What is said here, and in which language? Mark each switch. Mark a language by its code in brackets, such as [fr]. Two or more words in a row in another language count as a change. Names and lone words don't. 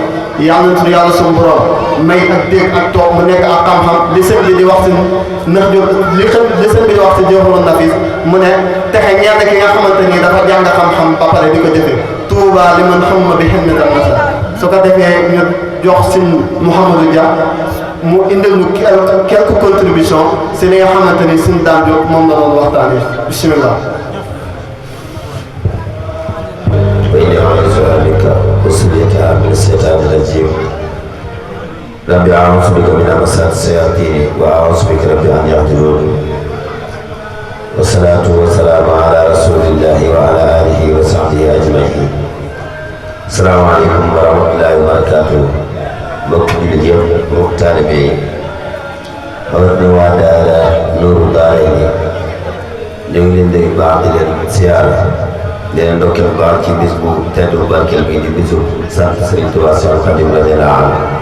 [wo] yàlla suñu borom may ak dégg ak toog mu nekk ak xam-xam li sëñ bi di wax si li sëñ bi di wax si Jawharun Nafis mu ne texe ñenn ki nga xamante ni dafa jàng xam-xam ba pare di ko jëfee Touba li man xamuma bi xel na masa su ko defee ñu jox si Mouhamadou Dia mu indil ñu [fr] quelques contributions [wo] si li nga xamante ni sin daan jóg moom la doon waxtaanee bisimilah. [ar] وإني أعوذ بك وسليتها من الشيطان الرجيم ربي أعوذ بك من همزات الشياطين وأعوذ بك ربي أن يحضرون والصلاة والسلام على رسول الله وعلى آله وصحبه أجمعين السلام عليكم ورحمة الله وبركاته [wo] mbokk jullit yëpp mbokk taalibe yi rawatina waa daara Nuuru Daarayni ñu ngi leen di baax di leen siyaara di leen ndokkeel baax ci bis bu tedd bu barkeel bi di bisu sant Sëriñ Tuubaa Seexul Xadiim [ar] رضي الله عنه